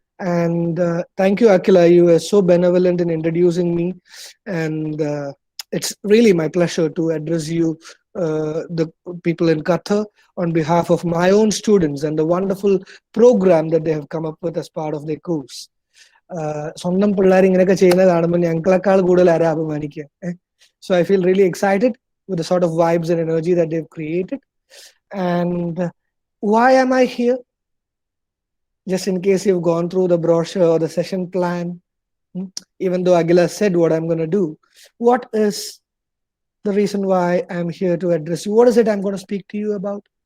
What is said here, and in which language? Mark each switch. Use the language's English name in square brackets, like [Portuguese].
[English] And thank you, Akila. You were so benevolent in introducing me. And it's really my pleasure to address you, the people in Qatar, on behalf of my own students and the wonderful program that they have come up with as part of their course. [Malayalam] സ്വന്തം പിള്ളേർ ഇങ്ങനെയൊക്കെ ചെയ്യുന്നത് കാണുമ്പോൾ ഞങ്ങളെക്കാൾ കൂടുതൽ ആരാ അഭിമാനിക്കുക. [English] So I feel really excited with the sort of vibes and energy that they've created. And why am I here? Just in case you've gone through the brochure or the session plan, even though Aguila said what I'm going to do, what is the reason why I'm here to address you? What is it I'm going to speak to you about?